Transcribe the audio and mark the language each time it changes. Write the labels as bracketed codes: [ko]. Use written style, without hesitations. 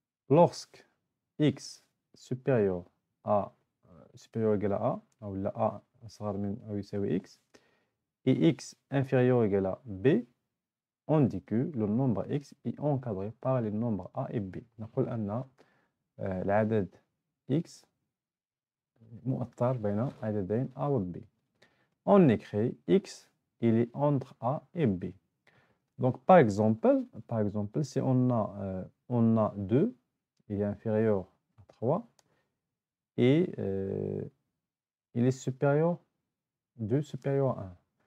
[fr] Lorsque X supérieur à supérieur ou égal à A, ou la A [ar] أصغر من أو يساوي [fr] X, et X inférieur ou égal à B, on dit que le nombre X est encadré par les nombres A et B. [ar] نقول أن العدد X مؤثر بين عددين A و B. [fr] On écrit X, il est entre A et B. Donc, par exemple, si on a 2, il est inférieur à 3, et il est supérieur, 2 supérieur à 1.